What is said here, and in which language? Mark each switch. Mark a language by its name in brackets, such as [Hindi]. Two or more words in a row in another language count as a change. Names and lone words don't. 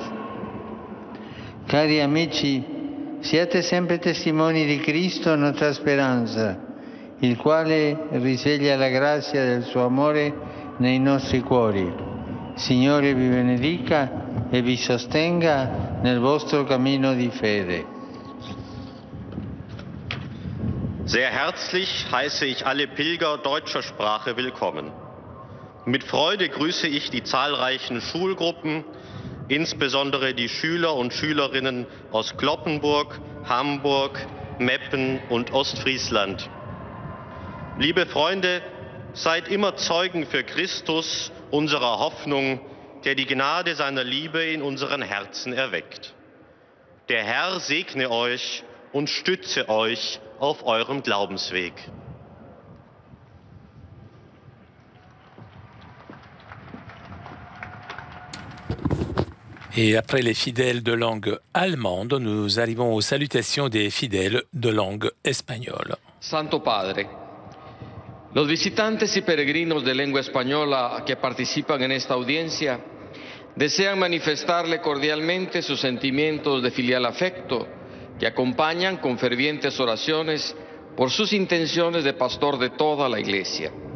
[Italian] Cari amici, siate sempre testimoni di Cristo, nostra speranza, il quale risveglia la grazia del suo amore nei nostri cuori. Signore vi benedica e vi sostenga nel vostro cammino di fede. [German] Sehr herzlich heiße ich alle Pilger deutscher Sprache willkommen. Mit Freude grüße ich die zahlreichen Schulgruppen, insbesondere die Schüler und Schülerinnen aus Cloppenburg, Hamburg, Meppen und Ostfriesland. Liebe Freunde, seid immer Zeugen für Christus, unserer Hoffnung, der die Gnade seiner Liebe in unseren Herzen erweckt. Der Herr segne euch und stütze euch auf eurem Glaubensweg. [French] Et après les fidèles de langue allemande, nous arrivons aux salutations des fidèles de langue espagnole. [Spanish] Santo Padre, los visitantes y peregrinos de lengua española que participan en esta audiencia desean manifestarle cordialmente sus sentimientos de filial afecto que acompañan con fervientes oraciones por sus intenciones de pastor de toda la Iglesia.